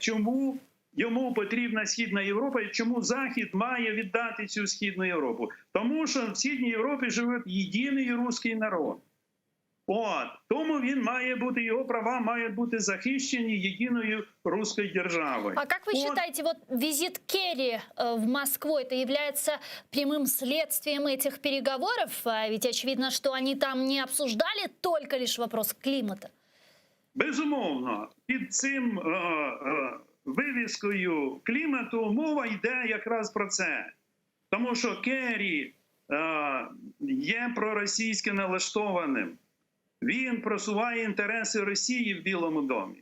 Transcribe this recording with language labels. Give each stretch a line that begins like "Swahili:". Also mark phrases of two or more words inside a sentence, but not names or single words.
Ukrainian: Чому йому потрібна Східна Європа і чому Захід має віддати цю Східну Європу? Тому що в Східній Європі живе єдиний русський народ. Тому він має бути, його права мають бути захищені єдиною русською державою.
Russian: А как вы считаете, вот визит Керри в Москву, это является прямым следствием этих переговоров? Ведь очевидно, что они там не обсуждали только лишь вопрос климата.
Ukrainian: Безумовно. Під цим вивіскою клімату мова йде якраз про це. Тому що Керрі є проросійськи налаштованим. Він просуває інтереси Росії в Білому домі.